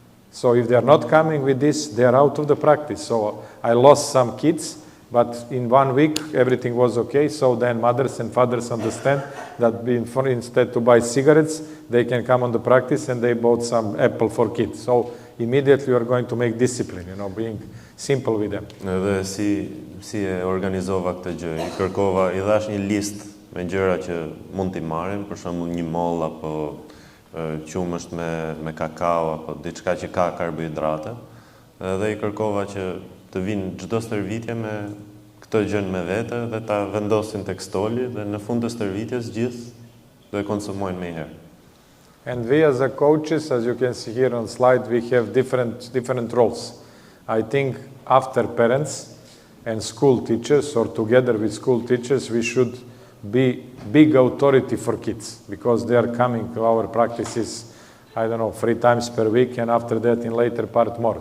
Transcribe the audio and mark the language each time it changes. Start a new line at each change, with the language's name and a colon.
English: So if they are not coming with this, they are out of the practice. So I lost some kids, but in 1 week, everything was okay. So then mothers and fathers understand that instead to buy cigarettes, they can come on the practice and they bought some apple for kids. So immediately you are going to make discipline, being simple with them.
Albanian: Edhe si e organizova këtë gjë, I dhash një listë me gjëra që mund t'i marrin, për shembull një moll apo qumësht me kakao apo diçka që ka karbohidrate, dhe I kërkova që të vinë çdo stërvitje me këtë gjën me vete dhe ta vendosin tek stoli dhe në fund të stërvitjes gjithë dhe konsumojnë më herë.
English: And we as a coaches, as you can see here on slide, we have different roles. I think after parents and school teachers, or together with school teachers, we should be big authority for kids, because they are coming to our practices, 3 times per week, and after that in later part more.